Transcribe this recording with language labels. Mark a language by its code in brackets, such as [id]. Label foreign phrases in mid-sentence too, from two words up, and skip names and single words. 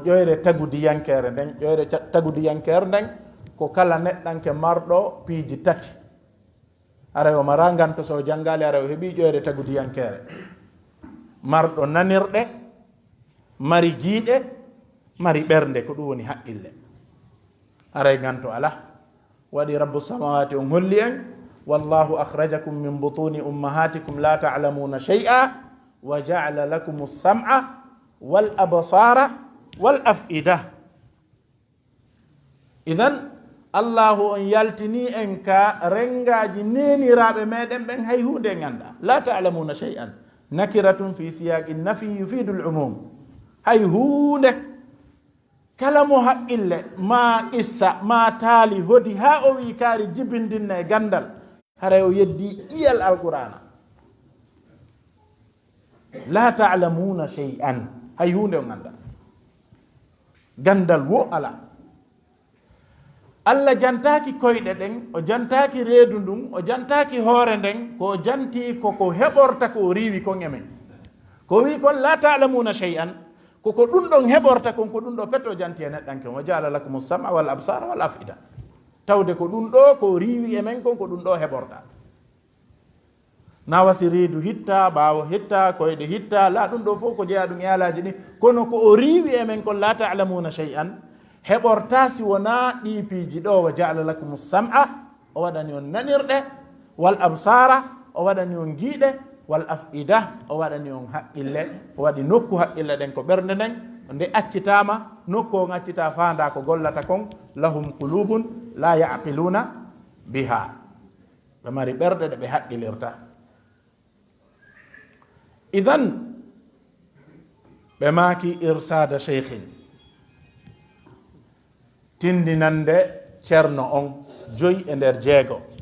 [ff] ƴoyre tagudiyankere nden ƴoyre tagudiyankere nden ko kala neɗɗanke marɗo piiji tati ara o mara ganto so jangali ara o heeɓi ƴoyre tagudiyankere marɗo nanirɗe mari jiiɗe mari ɓernde ko ɗum woni haqqille aray ganto ala waɗi rabbu samawati on holli en [ar] والله أخرجكم من بطون أمهاتكم لا تعلمون شيئا وجعل لكم السمع والأبصار والأفئدة. [ff] Idan allahu on yaltini en ka rengaji neniraɓe meɗen ɓen hay hunde ganda [ar] لا تعلمون شيئا نكرة في سياق النفي يفيد العموم [ff] hay hunde kala mo haqqille ma qissa ma taali hodi ha o wi kaari jibindinna e gandal haray o yeddi iyal alqur'ana [ar] لا تعلمون شيئا [ff] hay hunde o ganda gandal wo ala Allah jantaki koyɗe ɗen o jantaki reedu ndun o jantaki hoore nden ko janti koko heɓorta ko riwi kon e men ko wi kon [ar] لا تعلمون شيئا [ff] koko ɗum ɗon heɓorta kon ko ɗum ɗo petto janti e neɗɗanke [ar] وجعل لكم السمع والأبصار والأفئدة [ff] tawde ko ɗum ɗo ko riwi e men kon ko ɗum ɗo heɓorta na wasi reedu hitta ɓaawo hitta koyɗe hitta la ɗum ɗo fof ko jeeya ɗum e alaji ɗi kono ko o riwi e men kon [ar] لا تعلمون شيئا [ff] heɓorta si wona ɗi piiji ɗo [ar] وجعل لكم السمع [ff] o waɗani on nanirɗe [ar] والأبصار [ff] o waɗani on giiɗe [ar] والأفئدة [ff] o waɗani on haqqille o waɗi nokku haqqille ɗen ko ɓernde nden nde accitama nokku on accita fanda ko gollata kon [ar] لهم قلوب لا يعقلون بها [ff] ɓe mari ɓerɗe ɗe ɓe haqqilirta. Idan ɓe maaki irsada cheikhin tindinande ceerno on joyi e nder jeego